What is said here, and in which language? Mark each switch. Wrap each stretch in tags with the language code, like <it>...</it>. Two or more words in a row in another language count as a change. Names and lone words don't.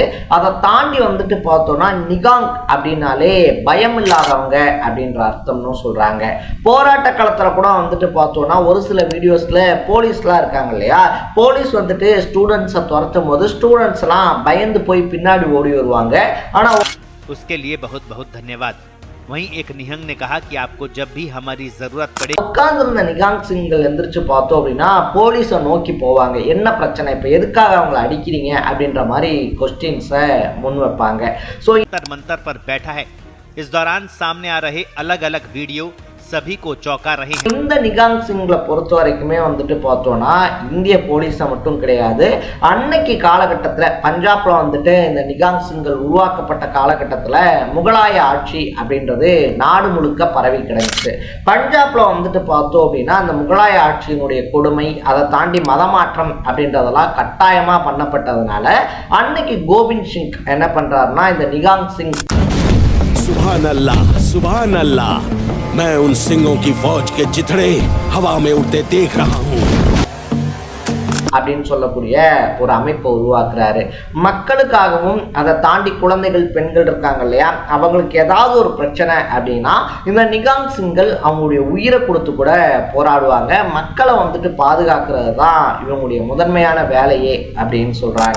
<ta>அதை தாண்டி வந்துட்டு பார்த்தோம்னா நிகாங் அப்படின்னாலே பயம் இல்லாதவங்க அப்படின்ற அர்த்தம்னு சொல்றாங்க. போராட்ட காலத்துல கூட வந்துட்டு பார்த்தோம்னா ஒரு சில வீடியோஸ்ல போலீஸ்லாம் இருக்காங்க இல்லையா, போலீஸ் வந்துட்டு ஸ்டூடெண்ட்ஸை துரத்தும் போது ஸ்டூடெண்ட்ஸ் எல்லாம் பயந்து போய் பின்னாடி ஓடி வருவாங்க. ஆனா</ta> <hi>उसके लिए बहुत बहुत धन्यवाद. वहीं एक निहंग ने कहा कि आपको जब भी हमारी जरूरत पड़े</hi> <ta>உட்கார்ந்திருந்த நிகாங் சிங்கள் எந்திரிச்சு பார்த்தோம் அப்படின்னா போலீஸை நோக்கி போவாங்க. என்ன பிரச்சனை, இப்போ எதுக்காக அவங்களை அடிக்கிறீங்க அப்படின்ற மாதிரி கொஸ்டின்ஸை முன் வைப்பாங்க. ஸோ</ta> <hi>मंतर पर बैठा है. इस दौरान सामने आ रहे अलग अलग वीडियो सभी को चौंका रहे हैं.</hi> <ta>இந்த நிகாங் சிங்களை பொறுத்த வரைக்குமே வந்துட்டு பார்த்தோம்னா இந்திய போலீஸை மட்டும் கிடையாது, அன்னைக்கு காலகட்டத்தில் பஞ்சாப்ல வந்துட்டு இந்த நிகாங் சிங்கள் உருவாக்கப்பட்ட காலகட்டத்தில் முகலாய ஆட்சி அப்படின்றது நாடு முழுக்க பரவி கிடந்துச்சு. பஞ்சாப்ல வந்துட்டு பார்த்தோம் அப்படின்னா அந்த முகலாய ஆட்சியினுடைய கொடுமை, அதை தாண்டி மதமாற்றம் அப்படின்றதெல்லாம் கட்டாயமாக பண்ணப்பட்டதுனால அன்னைக்கு கோபிந்த் சிங் என்ன பண்றாருன்னா இந்த நிகாங் சிங்</ta> <ar>سبحان الله، سبحان الله,</ar> <hi>मैं उन सिंहों की फौज के चिथड़े हवा में उड़ते देख रहा हूँ.</hi> <ta>அப்படின்னு சொல்லக்கூடிய ஒரு அமைப்பை உருவாக்குறாரு. மக்களுக்காகவும் அதை தாண்டி குழந்தைகள் பெண்கள் இருக்காங்க இல்லையா, அவங்களுக்கு ஏதாவது ஒரு பிரச்சனை அப்படின்னா இந்த நிகாங் சிங்கள் அவங்களுடைய உயிரை கொடுத்து கூட போராடுவாங்க. மக்களை வந்துட்டு பாதுகாக்கிறது தான் இவங்களுடைய முதன்மையான வேலையே அப்படின்னு சொல்றாங்க.</ta>